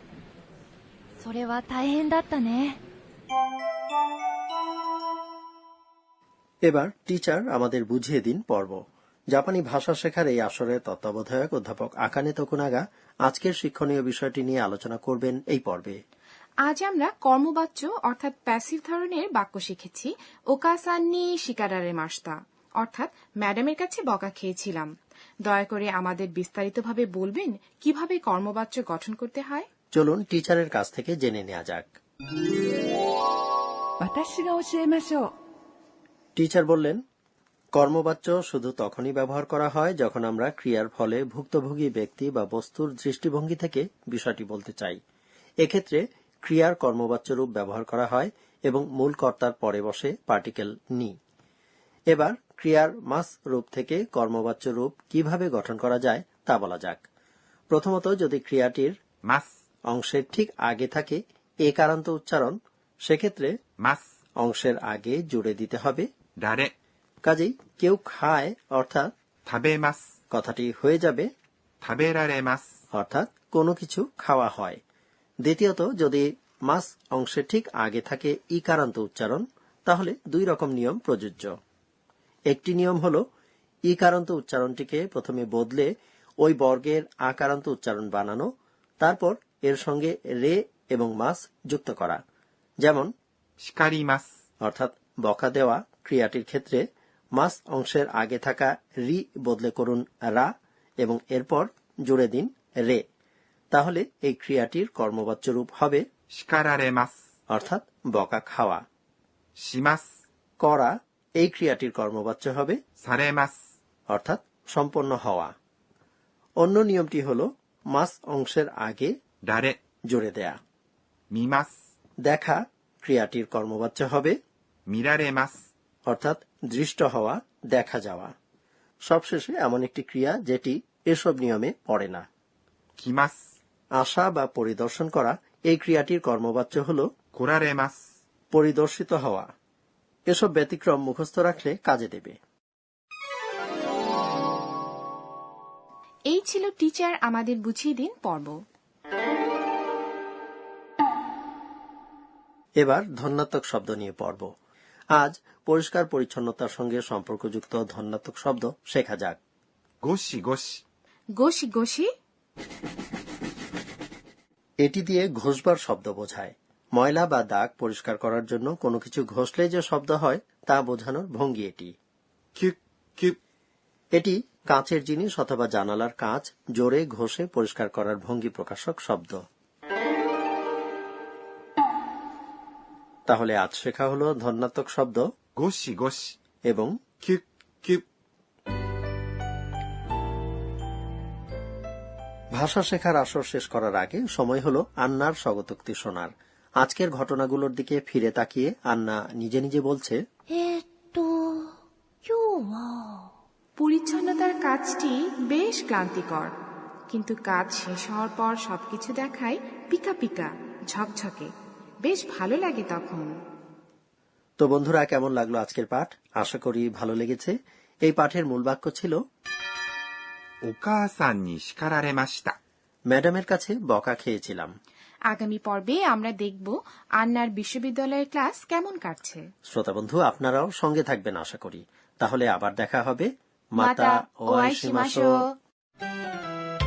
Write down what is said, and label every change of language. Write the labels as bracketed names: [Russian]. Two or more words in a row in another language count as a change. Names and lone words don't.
[Japanese] それは大変だったね。 [Bangla] এবার টিচার আমাদের বুঝিয়ে দিন পর্ব। জাপানি ভাষা শেখার এই আসরের তত্ত্বাবধায়ক অধ্যাপক আকানে তোকুনাগা আজকের শিক্ষণীয় বিষয়টি নিয়ে আলোচনা করবেন এই পর্বে। আজ আমরা কর্মবাচ্য অর্থাৎ প্যাসিভ ধরনের বাক্য শিখেছি। [Japanese] お母さんに 叱られ ました [Bangla] অর্থাৎ ম্যাডামের কাছে বকা খেয়েছিলাম। দয়া করে আমাদের বিস্তারিতভাবে বলবেন কিভাবে কর্মবাচ্য গঠন করতে হয়। চলুন টিচারের কাছ থেকে জেনে নেওয়া যাক। [Japanese] 私が教えましょう。 [Bangla] টিচার বললেন, কর্মবাচ্য শুধু তখনই ব্যবহার করা হয় যখন আমরা ক্রিয়ার ফলে ভুক্তভোগী ব্যক্তি বা বস্তুর দৃষ্টিভঙ্গি থেকে বিষয়টি বলতে চাই। এক্ষেত্রে ক্রিয়ার কর্মবাচ্য রূপ ব্যবহার করা হয় এবং মূল কর্তার পরে বসে পার্টিকেল নি। এবার ক্রিয়ার মাস রূপ থেকে কর্মবাচ্য রূপ কিভাবে গঠন করা যায় তা বলা যাক। প্রথমত, যদি ক্রিয়াটির [Japanese] ます [Bangla] অংশের ঠিক আগে থাকে একারান্ত উচ্চারণ, সেক্ষেত্রে [Japanese] ます [Bangla] অংশের আগে জুড়ে দিতে হবে [Japanese] 誰 [Bangla] কাজেই কেউ খায় অর্থাৎ [Japanese] 食べます [Bangla] কথাটি হয়ে যাবে [Japanese] 食べられます [Bangla] অর্থাৎ কোনো কিছু খাওয়া হয়। দ্বিতীয়ত, যদি মাস অংশের ঠিক আগে থাকে ইকারান্ত উচ্চারণ, তাহলে দুই রকম নিয়ম প্রযোজ্য। একটি নিয়ম হল ইকারান্ত উচ্চারণটিকে প্রথমে বদলে ওই বর্গের আকারান্ত উচ্চারণ বানানো, তারপর এর সঙ্গে রে এবং মাস যুক্ত করা। যেমন [Japanese] 叱ります [Bangla] অর্থাৎ বকা দেওয়া ক্রিয়াটির ক্ষেত্রে মাস অংশের আগে থাকা রি বদলে করুন রা এবং এরপর জুড়ে দিন রে। তাহলে এই ক্রিয়াটির কর্মবাচ্য রূপ হবে [Japanese] 叱られます [Bangla] অর্থাৎ বকা খাওয়া। [Japanese] します [Bangla] করা এই ক্রিয়াটির কর্মবাচ্য হবে [Japanese] されます [Bangla] অর্থাৎ সম্পন্ন হওয়া। অন্য নিয়মটি হল মাস অংশের আগে [Japanese] 誰 [Bangla] জুড়ে দেয়া। [Japanese] 見ます [Bangla] দেখা ক্রিয়াটির কর্মবাচ্য হবে [Japanese] 見られます [Bangla] অর্থাৎ দৃষ্ট হওয়া, দেখা যাওয়া। সবশেষে এমন একটি ক্রিয়া যেটি এসব নিয়মে পড়ে না, [Japanese] 来ます [Bangla] আসা বা পরিদর্শন করা এই ক্রিয়াটির কর্মবাচ্য হল [Japanese] 来られます [Bangla] পরিদর্শিত হওয়া। এসব ব্যতিক্রম মুখস্থ রাখলে কাজে দেবে। এই ছিল টিচার আমাদের বুঝিয়ে দিন পর্ব। এবার ধন্যাত্মক শব্দ নিয়ে পড়ব। আজ পরিষ্কার পরিচ্ছন্নতার সঙ্গে সম্পর্কযুক্ত ধন্যাত্মক শব্দ শেখা যাক। [Japanese] ゴシゴシゴシ ゴシ [Bangla] এটি দিয়ে ঘষবার শব্দ বোঝায়। ময়লা বা দাগ পরিষ্কার করার জন্য কোনো কিছু ঘষলে যে শব্দ হয় তা বোঝানোর ভঙ্গি এটি। [Japanese] キュッキュッ [Bangla] এটি কাঁচের জিনিস অথবা জানালার কাঁচ জোরে ঘষে পরিষ্কার করার ভঙ্গি প্রকাশক শব্দ। তাহলে আজ শেখা হলো ধন্যাত্মক শব্দ [Japanese] ゴシゴシ [Bangla] এবং [Japanese] キュッキュッ [Bangla] ভাষা শেখার আসর শেষ করার আগে সময় হলো আন্নার স্বগতোক্তি শোনার। আজকের ঘটনাগুলোর দিকে ফিরে তাকিয়ে আন্না নিজে নিজে বলছে, [Japanese] 今日は [Bangla] পরিচ্ছন্নতার কাজটি বেশ ক্লান্তিকর, কিন্তু কাজ শেষ হওয়ার পর সবকিছু দেখায় [Japanese] ピカ ピカ [Bangla] ঝকঝকে, বেশ ভালো লাগে তখন। তো বন্ধুরা, কেমন লাগলো আজকের পাঠ? আশা করি ভালো লেগেছে। এই পাঠের মূল বাক্য ছিল [Japanese] お母さんに叱られました [Bangla] ম্যাডামের কাছে বকা খেয়েছিলাম। আগামী পর্বে আমরা দেখব আন্নার বিশ্ববিদ্যালয়ের ক্লাস কেমন কাটছে। শ্রোতা বন্ধু, আপনারাও সঙ্গে থাকবেন আশা করি। তাহলে আবার দেখা হবে। [Japanese] মাতা মাতা ও ও আইশিমাশো।